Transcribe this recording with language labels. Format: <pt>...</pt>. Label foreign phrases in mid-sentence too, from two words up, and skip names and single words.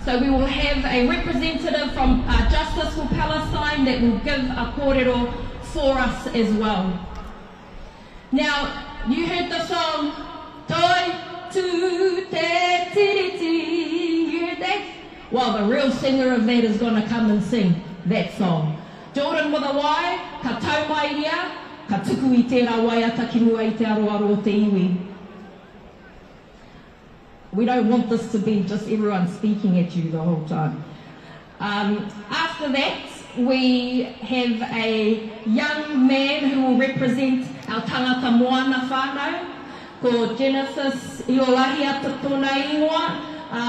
<en>So we will have a representative from Justice for Palestine that will give a kōrero for us as well. Now, you heard the song, Toi tu te tiriti, you heard that? Well, the real singer of that is going to come and sing that song. Jordan with a Y,</en> <mi>ka tau mai ia, ka tuku I tērā waiata ki mua I te aroaro o te iwi.</mi> <en>We don't want this to be just everyone speaking at you the whole time. After that, we have a young man who will represent our tangata moana whānau,</en> <mi>ko Genesis Iolahia Totona Ingoa.</mi>